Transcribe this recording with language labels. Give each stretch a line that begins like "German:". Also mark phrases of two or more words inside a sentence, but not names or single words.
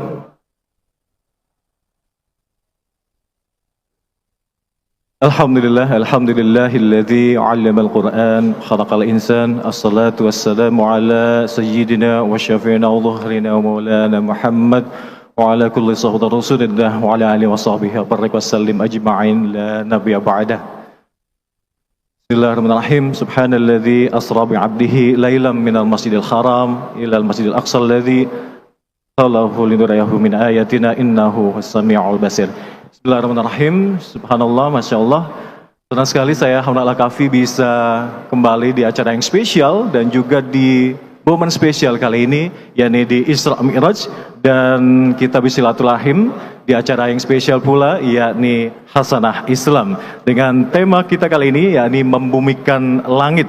Arabic: الحمد لله الذي علم القرآن خلق الإنسان. الصلاة والسلام على سيدنا وشفيعنا وظهيرنا ومولانا محمد وعلى كل صحابة رسول الله وعلى آله وصحبه وسلم أجمعين لا نبي بعده. Bismillahirrahmanirrahim. سبحان الذي أسرى بعبده ليلا من المسجد الحرام إلى المسجد الأقصى الذي خلقه لنريه من آياتنا إنه السميع البصير. Bismillahirrahmanirrahim. Subhanallah, ما شاء الله.
Indonesian: Senang sekali saya Hamdan Al-Kafi bisa kembali di acara yang spesial dan juga di momen spesial kali ini, yakni di Isra Mi'raj, dan kita bersilaturahim di acara yang spesial pula, yakni Hasanah Islam, dengan tema kita kali ini yakni membumikan langit.